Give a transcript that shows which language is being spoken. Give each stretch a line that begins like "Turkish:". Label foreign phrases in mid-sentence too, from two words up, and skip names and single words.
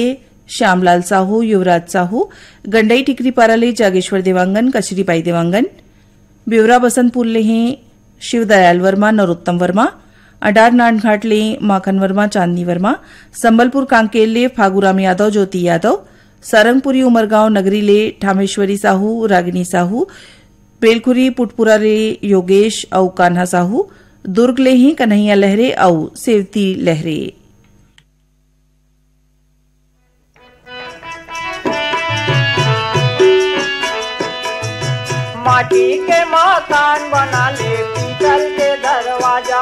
Chhattisgarhi: श्यामलाल साहू, युवराज साहू, गंडई टिकरी पारा ले जागेश्वर देवांगन, कचरीबाई देवांगन, ब्यौरा बसंतपुर ले हैं शिवदयाल वर्मा, नरोत्तम वर्मा, अडार नानघाट ले माखन वर्मा, चांदनी वर्मा, संबलपुर कांकेल ले फागुराम यादव, ज्योति यादव, सारंगपुरी उमरगांव नगरी ले ठामेश्वरी साहू, रागिनी साहू, बेलखुरी पुटपुरा ले योगेश औ कान्हा साहू, दुर्ग ले हैं कन्हैया लहरे औ सेवती लहरे। माटी के मकान बना ले पीतल के दरवाजा,